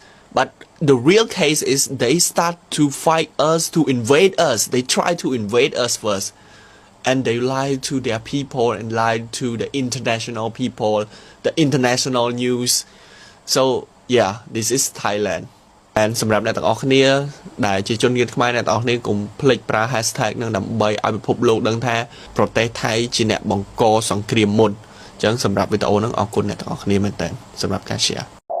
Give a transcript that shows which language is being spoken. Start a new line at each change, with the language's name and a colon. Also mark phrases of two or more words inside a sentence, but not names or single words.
English: But the real case is they start to fight us, to invade us. They try to invade us first. And they lie to their people and lie to the international people, the international news. So yeah, this is Thailand.
Khmer: And សម្រាប់អ្នកទាំងអស់គ្នាដែលជាជនជាតិខ្មែរអ្នកទាំងអស់គ្នាកុំភ្លេចប្រើ hashtag នឹងដើម្បីឲ្យពិភពលោកដឹងថាប្រទេសថៃជាអ្នកបង្កសង្គ្រាមមុនអញ្ចឹងសម្រាប់វីដេអូហ្នឹងអរគុណអ្នកទាំងអស់គ្នាមែនតើសម្រាប់ការ share